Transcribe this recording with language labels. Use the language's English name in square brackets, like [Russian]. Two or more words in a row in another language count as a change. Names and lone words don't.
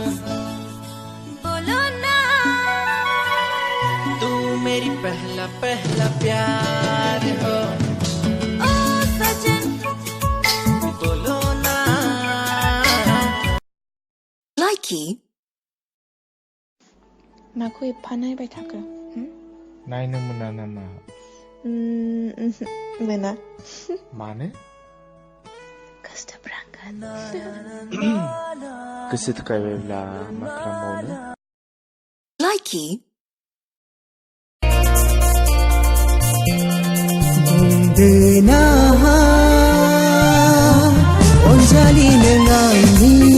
[Hindi] बोलो ना तू मेरी पहला पहला प्यार हो ओ सजन बोलो ना [Bodo] लाइकी माखौ एफा नायबाय थाखो नायनो मोना नामा मोना मानो खस्थ'फ्रांगोन गोसो थोखायबायब्ला मा खालामबावनो लाइकी बुंदोना अनजालि नों आंनि